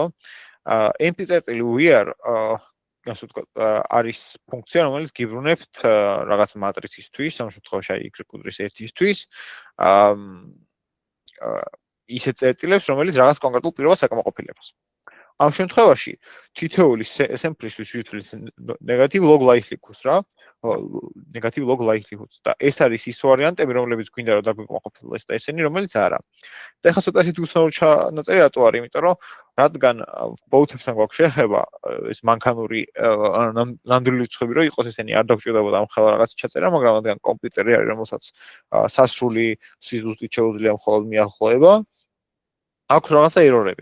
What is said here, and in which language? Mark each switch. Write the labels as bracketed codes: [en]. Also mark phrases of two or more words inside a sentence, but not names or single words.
[ka] mp.we-არ ასე ვთქვათ, არის ფუნქცია, რომელიც გიბრუნებთ რაღაც მატრიცისთვის, ამ შემთხვევაში აი y-1-ისთვის, ისეთ წერტილებს, რომელიც რაღაც კონკრეტულ პირობას აკმაყოფილებს. ამ შემთხვევაში თითოეული sample-ისთვის ვითვლით [en] negative log likelihood-ს [ka] რა, [en] negative log likelihood-ს [ka] და ეს არის ის ვარიანტები, რომლებიც გვინდა რომ დაგვიმყოფილდეს და ესენი, რომელიც არა. და ეხლა ცოტა ისეთი უცნაური ჩანაწერი რატო არის, იმიტომ რომ რადგან ბოუთებთან გვაქვს შეხება, ეს მანქანური ნამდვილი რიცხვები რო იყოს, ესენი არ დაგვჭირდებოდა ამ ხელა რაღაც ჩაწერა, მაგრამ რადგან კომპიუტერი არის, რომელსაც სასრული სიზუსტით შეუძლია მხოლოდ მიახლოება, აქვს რაღაცა ერორები.